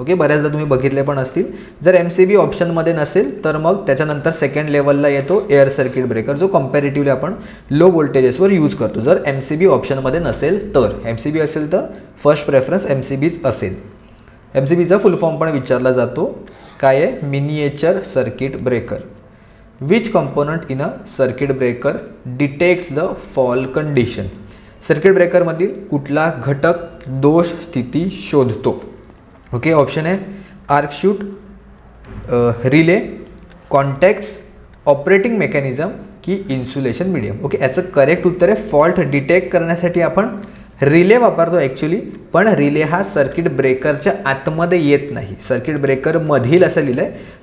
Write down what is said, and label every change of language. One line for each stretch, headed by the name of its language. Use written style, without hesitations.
Marathi: Okay, बऱ्याचदा तुम्ही बघितले पण असतील। जर MCB ऑप्शनमध्ये नसेल तर मग त्याच्यानंतर सेकंड लेवलला येतो एअर सर्किट ब्रेकर, जो कम्पॅरेटिव्हली आपण लो व्होल्टेजेसवर यूज करतो। जर MCB ऑप्शनमध्ये नसेल तर, MCB असेल तर फर्स्ट प्रेफरन्स MCBs असेल। MCBचा फुल फॉर्म पण विचारला जातो, काय आहे? Miniature circuit breaker.
English: Which component in a circuit breaker detects the fault condition.
Marathi: Circuit ब्रेकरमधील कुठला घटक दोष स्थिती शोधतो? ओके, ऑप्शन आहे आर्कशूट, रिले, कॉन्टॅक्ट्स, ऑपरेटिंग मेकॅनिझम की इन्सुलेशन मीडियम। ओके, याचं करेक्ट उत्तर आहे फॉल्ट डिटेक्ट करण्यासाठी आपण रिले वापरतो ॲक्च्युली, पण रिले हा सर्किट ब्रेकरच्या आतमध्ये येत नाही, सर्किट ब्रेकरमधील असं लिहिलं आहे।